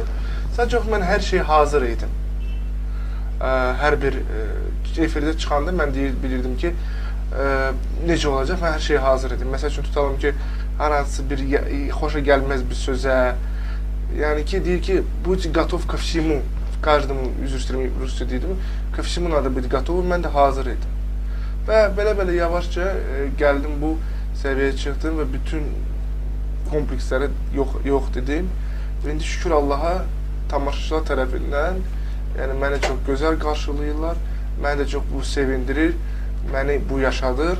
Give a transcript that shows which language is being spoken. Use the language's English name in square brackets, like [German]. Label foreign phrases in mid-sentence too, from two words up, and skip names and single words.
[Azerbaijani] Sadəcə mən hər şeyə hazır idim. Hər bir efirdə çıxanda mən bilirdim ki, necə olacaq, mən hər şeyə hazır idim. Məsəl üçün, tutalım ki, hər hansı bir xoşa gəlməz bir sözə, yəni ki, deyir ki, [Russian] будь готов ко всему, каждому, [Azerbaijani] üzr istəyirəm, rusca deyirdim, [Russian] ко всему надо быть готов, [Azerbaijani] mən də hazır idim. Və belə-belə yavaşca gəldim, bu səviyyəyə çıxdım və bütün kompleksləri yox dedim. Və indi şükür Allaha, tamaşaçılar tərəfindən yəni məni çox gözəl qarşılayırlar, məni də çox bu sevindirir, məni bu yaşadır.